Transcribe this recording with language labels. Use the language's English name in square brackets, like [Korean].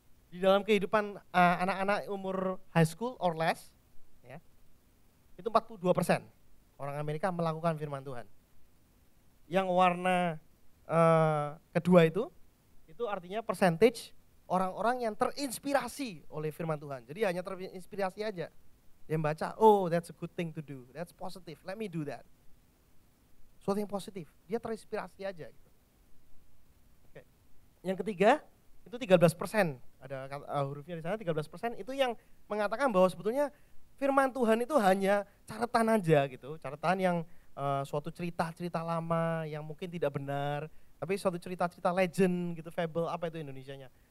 [Indonesian] Di dalam kehidupan anak-anak umur [English] high school or less, [Indonesian] ya, itu 42% orang Amerika melakukan firman Tuhan. Yang warna kedua itu artinya percentage orang-orang yang terinspirasi oleh firman Tuhan. Jadi hanya terinspirasi aja. Dia baca, [English] oh that's a good thing to do, that's positive, let me do that. [Indonesian] Suatu yang positif, dia terinspirasi aja. Gitu. Oke. Yang ketiga, itu 13%, ada hurufnya di sana 13%, itu yang mengatakan bahwa sebetulnya firman Tuhan itu hanya catatan aja gitu, catatan yang suatu cerita-cerita lama yang mungkin tidak benar, tapi suatu cerita-cerita legend gitu, fable, apa itu Indonesianya?